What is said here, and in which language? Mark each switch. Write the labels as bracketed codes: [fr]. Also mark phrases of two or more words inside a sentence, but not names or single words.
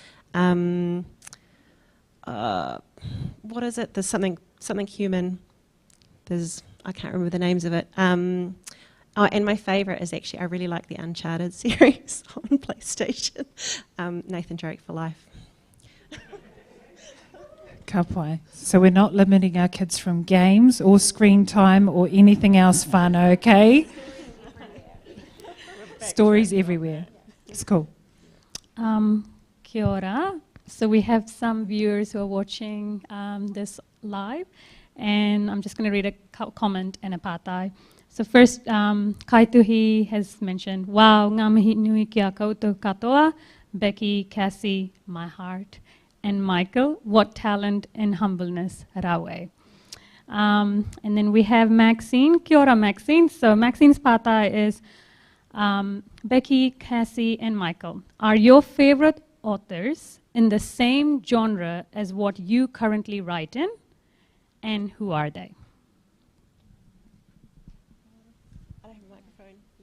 [en] What is it? There's something human. I can't remember the names of it. And my favourite is actually, I really like the Uncharted series on PlayStation. Nathan Drake for life. [mi] Ka pai. [en] So we're not limiting our kids from games or screen time or anything else fun, okay? Stories everywhere. It's cool. [mi] Kia ora. [en] So we have some viewers who are watching this live, and I'm just going to read a comment and a pātai. So first, Kaituhi has mentioned, [mi] wow, ngā mihi nui kia koutou katoa, Beki, [en] Cassie, my heart, and Michael, what talent and humbleness, rawe. And then we have Maxine. [mi] Kia ora, Maxine. [en] So Maxine's pātai is, Beki, Cassie, and Michael, are your favorite authors in the same genre as what you currently write in, and who are they? I don't have a microphone.